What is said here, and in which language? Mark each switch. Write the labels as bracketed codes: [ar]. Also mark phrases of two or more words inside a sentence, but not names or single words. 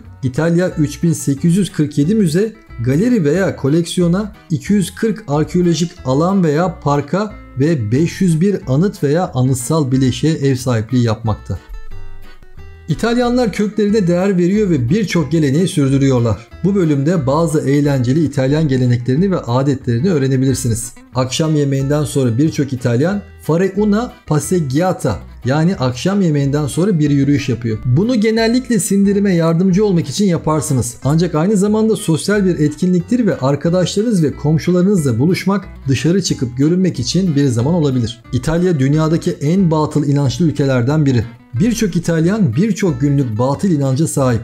[tr] İtalya 3847 müze, galeri veya koleksiyona, 240 arkeolojik alan veya parka ve 501 anıt veya anıtsal bileşiğe ev sahipliği yapmakta. İtalyanlar köklerine değer veriyor ve birçok geleneği sürdürüyorlar. Bu bölümde bazı eğlenceli İtalyan geleneklerini ve adetlerini öğrenebilirsiniz. Akşam yemeğinden sonra birçok İtalyan [it] fare una passeggiata, [tr] yani akşam yemeğinden sonra bir yürüyüş yapıyor. Bunu genellikle sindirime yardımcı olmak için yaparsınız. Ancak aynı zamanda sosyal bir etkinliktir ve arkadaşlarınız ve komşularınızla buluşmak, dışarı çıkıp görünmek için bir zaman olabilir. İtalya dünyadaki en batıl inançlı ülkelerden biri. Birçok İtalyan birçok günlük batıl inanca sahip.